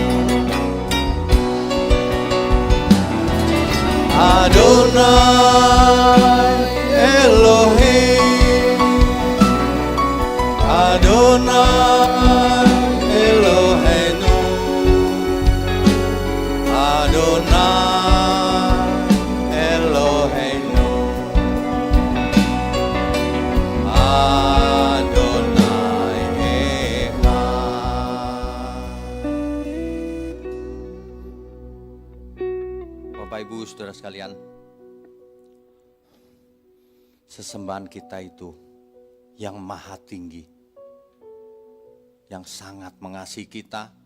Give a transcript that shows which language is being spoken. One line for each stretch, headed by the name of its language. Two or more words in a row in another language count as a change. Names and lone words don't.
Hebrew: אדוני אלוהים, אדוני אלוהינו, אדוני אלוהינו, אדוני אחד.
Indonesian: Bapak Ibu Saudara sekalian, sesembahan kita itu yang maha tinggi, yang sangat mengasihi kita.